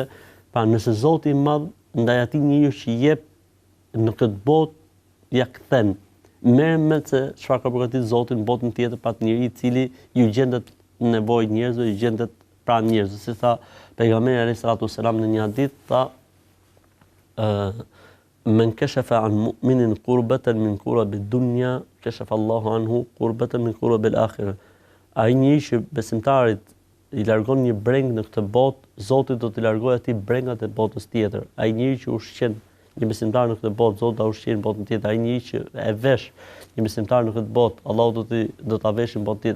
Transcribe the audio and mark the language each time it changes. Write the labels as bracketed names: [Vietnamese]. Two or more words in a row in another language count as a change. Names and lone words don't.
[Albanian] Pra nëse Zoti i Madh ndaj atij njeriu që jep në këtë botë ja kthen. Merr me se çfarë ka përgatitur Zoti në botën tjetër pa atë njeri i cili ju gjendet në nevojë njerëzve, ju gjendet pranë njerëzve. Si tha pejgamberi [Arabic] عليه الصلاة والسلام [Albanian] në një hadith, tha [Arabic] من كشف عن مؤمن كربة من كرب الدنيا كشف الله عنه كربة من كرب الآخرة. [Albanian] Ai njeri që besimtarit i largon një breng në këtë botë, Zoti do t'i largojë atij brengat e botës tjetër. Ai njeri që ushqen një besimtar në këtë botë, Zoti do ta ushqejë në botën tjetër. Ai njeri që e vesh një besimtar në këtë botë, Allahu do ta veshë në botën tjetër.